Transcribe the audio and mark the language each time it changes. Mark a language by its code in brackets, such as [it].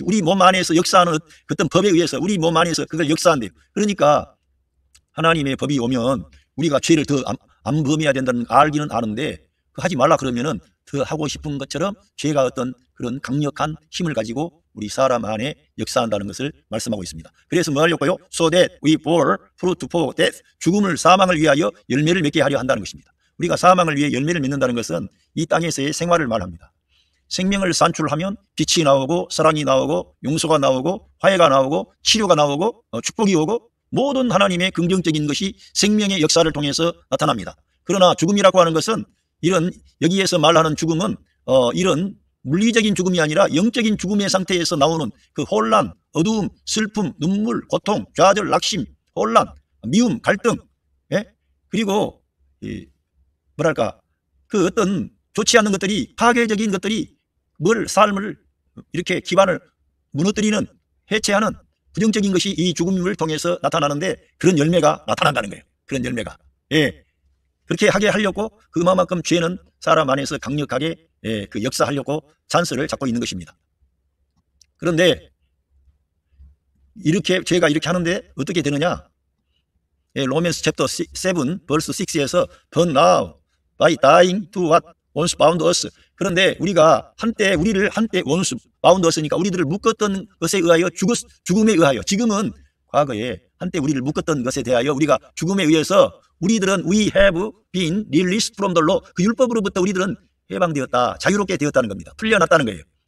[ko] 우리 몸 안에서 역사하는 어떤 법에 의해서 우리 몸 안에서 그걸 역사한대요. 그러니까 하나님의 법이 오면 우리가 죄를 더 안 범해야 된다는 알기는 아는데 하지 말라 그러면은 더 하고 싶은 것처럼 죄가 어떤 그런 강력한 힘을 가지고 우리 사람 안에 역사한다는 것을 말씀하고 있습니다. 그래서 뭐 하려고요? [en] So that we bore fruit for death. [ko] 죽음을, 사망을 위하여 열매를 맺게 하려 한다는 것입니다. 우리가 사망을 위해 열매를 맺는다는 것은 이 땅에서의 생활을 말합니다. 생명을 산출하면 빛이 나오고 사랑이 나오고 용서가 나오고 화해가 나오고 치료가 나오고 축복이 오고 모든 하나님의 긍정적인 것이 생명의 역사를 통해서 나타납니다. 그러나 죽음이라고 하는 것은 이런 여기에서 말하는 죽음은 이런 물리적인 죽음이 아니라 영적인 죽음의 상태에서 나오는 그 혼란, 어두움, 슬픔, 눈물, 고통, 좌절, 낙심, 혼란, 미움, 갈등, 그리고 뭐랄까 그 어떤 좋지 않은 것들이 파괴적인 것들이 삶을 이렇게 기반을 무너뜨리는 해체하는 부정적인 것이 이 죽음을 통해서 나타나는데 그런 열매가 나타난다는 거예요. 그런 열매가. 그렇게 하게 하려고 그만큼 죄는 사람 안에서 강력하게 그 역사하려고 찬스를 잡고 있는 것입니다. 그런데 이렇게 죄가 이렇게 하는데 어떻게 되느냐? 로맨스 챕터 7 벌스 6에서 [en] But now by dying to what once bound us. [ko] 그런데 우리를 한때 [en] once bound us [ko] 니까 우리들을 묶었던 것에 의하여 죽음에 의하여, 지금은 과거에 한때 우리를 묶었던 것에 대하여 우리가 죽음에 의해서 우리들은 [en] we have been released from the law. [ko] 그 율법으로부터 우리들은 해방되었다, 자유롭게 되었다는 겁니다. 풀려났다는 거예요.